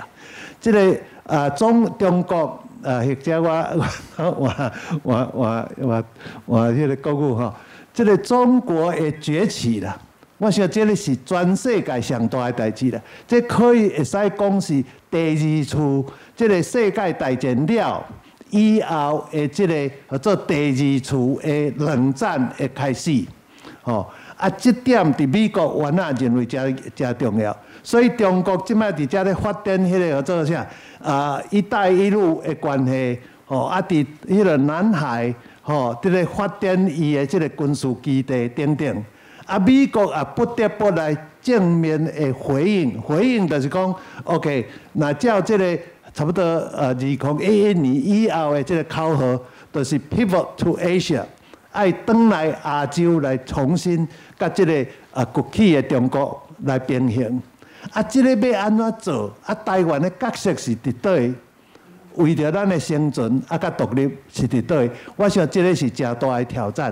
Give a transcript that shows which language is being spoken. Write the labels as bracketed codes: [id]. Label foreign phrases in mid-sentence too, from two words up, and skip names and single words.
[nan] 这个中国或者我迄个国语吼，这个中国的崛起啦，我想这个是全世界上大的代志啦。这可以会使讲是第二次这个世界大战了。以后的这个叫做第二次的冷战的开始，这点伫美国原来认为真重要，所以中国即摆伫遮咧发展迄个叫做啥一带一路的关系，伫迄个南海，伫咧发展伊的这个军事基地等等，美国不得不来正面的回应就是讲 ，OK， 那照这个。差不多2011年以后的这个口号，就是 [en] pivot to Asia， [nan] 爱转来亚洲来重新甲这个崛起的中国来平衡。这个要安怎做？台湾的角色是伫倒？为着咱的生存甲独立是伫倒？我想这个是真大的挑战。